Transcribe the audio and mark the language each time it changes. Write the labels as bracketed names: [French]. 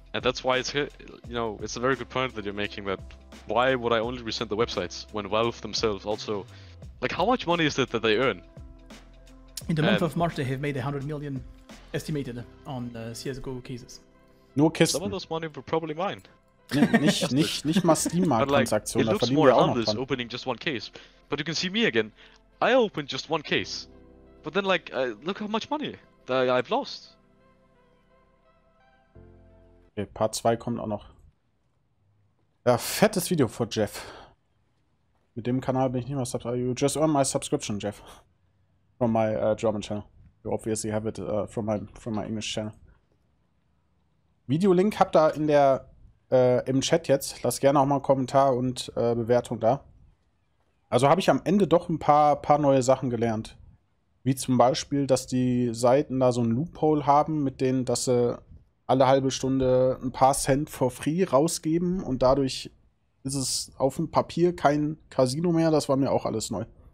[English] And that's why it's it's a very good point that you're making, that why would I only resent the websites when Valve themselves also Like, how much money is it that they earn? In the month of March, they have made 100 million estimated on CSGO cases. [German] Nur Kisten. [English] Some of those money were probably mine. [German] Nicht mal Steam-Markt-Transaktionen. [English] It looks more harmless opening just one case. But you can see me again. I opened just one case. But then, like, look how much money I've lost. [German] Okay, Part 2 kommt auch noch. Ja, fettes Video von Jeff. Mit dem Kanal bin ich nicht mehr subscribed. [English] You just earn my subscription, Jeff. From my German channel. You obviously have it from my English channel. [German] Videolink habt ihr in der im Chat jetzt. Lasst gerne auch mal einen Kommentar und Bewertung da. Also habe ich am Ende doch ein paar neue Sachen gelernt. Wie zum Beispiel, dass die Seiten da so ein Loophole haben, mit denen, dass sie alle halbe Stunde ein paar Cent for free rausgeben und dadurch ist es auf dem Papier kein Casino mehr. Das war mir auch alles neu.